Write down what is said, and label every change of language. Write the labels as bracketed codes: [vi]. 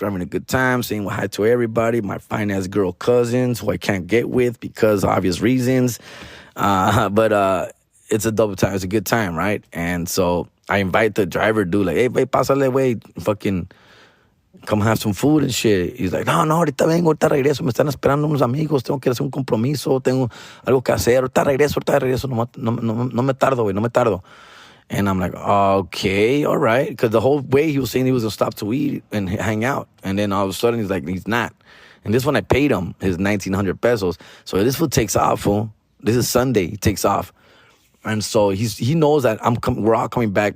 [en] We're having a good time, saying hi to everybody. My fine-ass girl cousins, who I can't get with because of obvious reasons. But it's a double time. It's a good time, right? And so I invite the driver dude, like, hey, [es] pásale, güey, [en] fucking come have some food and shit. [es] He's like, no, ahorita vengo, ahorita regreso, me están esperando unos amigos, tengo que hacer un compromiso, tengo algo que hacer, ahorita regreso, no me tardo, güey, no me tardo. [en] And I'm like, okay, all right. Because the whole way he was saying he was going to stop to eat and hang out. And then all of a sudden he's like, he's not. And this one I paid him his 1,900 pesos. So this fool takes off, fool. This is Sunday, he takes off. And so he knows that we're all coming back.